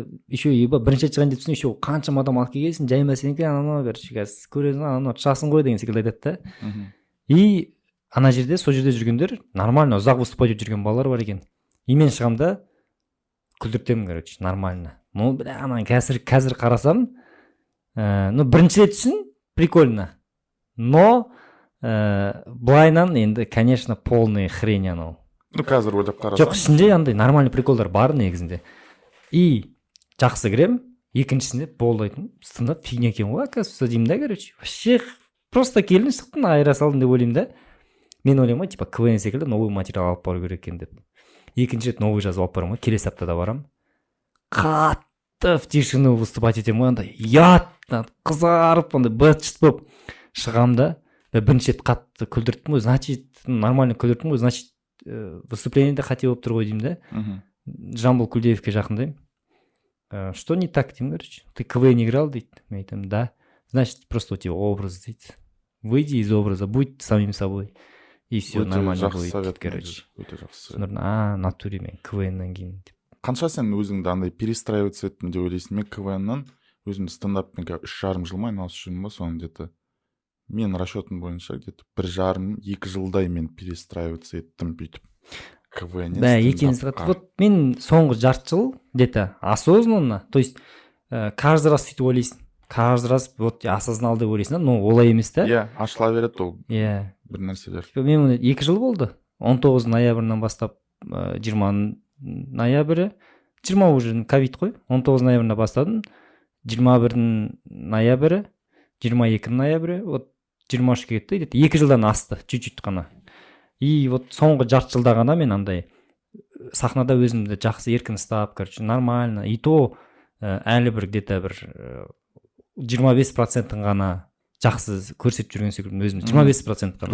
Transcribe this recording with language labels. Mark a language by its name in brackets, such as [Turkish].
[Kazakh] Еще еба бірінші шыған деп түсін, еще қаншама адам алып келгенсің, жайма сенікі, анау, короче, қазір көресің, анау шашың ғой деген секілді айтады да. И ана жерде, сол жерде жүргендер, нормально, ұзақ выступать етіп жүрген балалар бар екен. И мен шығамда күлдіртемін, короче, нормально. Ну, бля, ана қазір қарасам, бірінші рет түсін, прикольно. Но былайнан енді, конечно, полный хрень анау. Қазір ойлап қарасам. Жоқ, ішінде андай нормальный приколдар бар негізінде. И жақсы кірем, екіншісінде болды айтым, стендап фигня екен ғой, оказывается, деймін да, короче. Вообще, просто келдің, шықтың, айыра салдың деп ойлаймын да. Мен ойлаймын ғой, типа, КВН секілді новый материал алып бару керек екен деп. Екінші рет новый жазып алып барам ғой, келесі аптада барам. Қатты в тишину выступать етем ғой, андай, қызарып, андай, быт-шыт болып шығам да. Бірінші рет қатты күлдірттім ғой, значит, нормально күлдірттім ғой, значит, выступлениеде қате болып тұр ғой деймін да. Жамбыл Күлдеевке жақындаймын. [Russian] Что не так деймін, короче. Ты КВН играл дейді. [Kazakh] Мен айтамын, [Russian] да. Значит, просто у тебя образ дейді. Выйди из образа, будь самим собой. И все нормально будет, короче. [Kazakh] Өте жақсы. Сонда натуре мен КВНнан кейін. Қанша сен өзіңді андай перестраиваться еттім деп ойлайсың? Мен КВНнан өзімді стендаппен 3,5 жыл ма айналысып жүрмін ба, соны где-то мен расчетым бойынша где-то 1,5-2 жылдай мен перестраиваться еттім бүйтіп. КВНнен Да, екеніңізді қатты. Вот мен соңғы жарты жыл где-то осознанно, то есть каждый раз сөйтіп ойлайсың. Каждый раз вот осознал деп ойлайсың, но олай емес та. Иә, ашыла береді ол Иә. бір нәрселер. Мен оны 2 жыл болды. 19 ноябрьнан бастап 20 ноябрі, 20 уже ковид қой. 19 ноябрьнан бастадым. 21 ноябрі, 22 ноябрі, вот 23-ке кетті. Где-то 2 жылдан асты, чуть-чуть қана. И вот соңғы жарты жылда ғана мен андай сахнада өзімді жақсы еркін ұстап, короче, нормально. И то әлі бір где-то бір 25%-ын ғана жақсы көрсетіп жүрген секілдімін өзімді. 25% ғана.